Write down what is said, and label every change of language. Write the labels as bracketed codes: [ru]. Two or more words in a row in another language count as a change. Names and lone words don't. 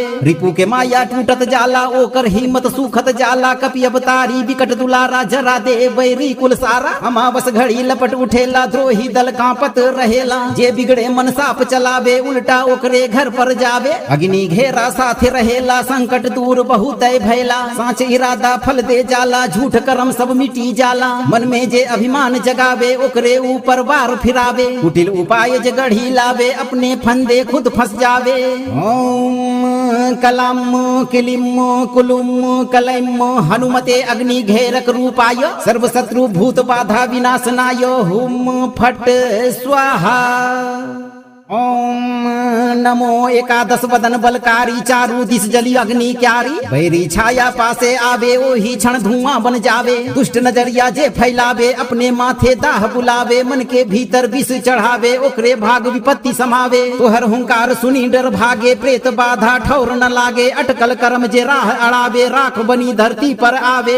[bho] रिपु के माया टूटत जाला ओकर हिम्मत सुखत जाला कपि अवतारी विकट दुलारा जरा दे बैरी कुल सारा अमावस घड़ी लपट उठेला द्रोही दल कांपत रहेला जे बिगड़े मन साप चलावे उल्टा ओकरे घर पर जावे अग्नि घेरा साथे रहेला संकट दूर बहुत भैला साँच इरादा फल दे जाला झूठ कर्म सब मिटी जाला मन में जे अभिमान जगावे ओकरे ऊपर वार फिरावे कुटिल उपाय जे गढ़ी लावे अपने फंदे खुद फंस जावे। [sa] ओम कलम किलिम कुलुम कलैम हनुमते अग्नि घेरक रूपाय सर्व शत्रु भूत बाधा विनाशनाय हुम फट स्वाहा। [bho] ओम नमो एकादश वदन बलकारी चारु दिस जली अग्नि क्यारी बैरी छाया पासे आवे ओही क्षण धुआं बन जावे दुष्ट नजरिया जे फैलावे अपने माथे दाह बुलावे मन के भीतर विष चढ़ावे ओकरे भाग विपत्ति समावे तोहर हुंकार सुनी डर भागे प्रेत बाधा ठौर न लागे अटकल कर्म जे राह अड़ावे राख बनी धरती पर आवे